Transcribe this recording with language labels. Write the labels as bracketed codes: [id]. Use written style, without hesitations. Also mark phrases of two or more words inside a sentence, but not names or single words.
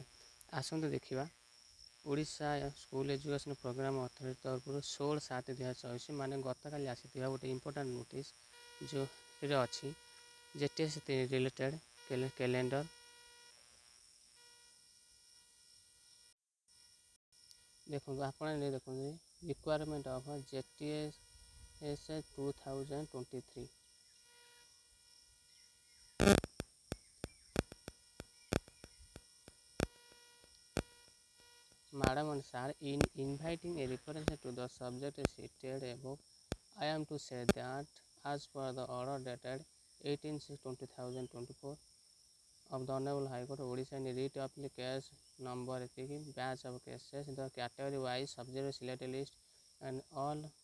[or] ଆସନ୍ତୁ ଦେଖିବା ଓଡ଼ିଶା ସ୍କୁଲ ଏଜୁକେସନ୍ ପ୍ରୋଗ୍ରାମ୍ ଅଥରିଟି ତରଫରୁ 16/7/2024 ମାନେ ଗତକାଲି ଆସିଥିବା ଗୋଟେ [en] important notice [or] ଯେଉଁଥିରେ ଅଛି JTS [en] related calendar. [or] ଦେଖନ୍ତୁ ଆପଣ ଦେଖନ୍ତୁ [en] requirement of [or] JTS 2023। [en] Madam and sir, in inviting a reference to the subject cited above, I am to say that as per the order dated 18/6/2024 of the Honorable High Court of Odisha in writ of case number batch of cases, the category wise subject selected list and all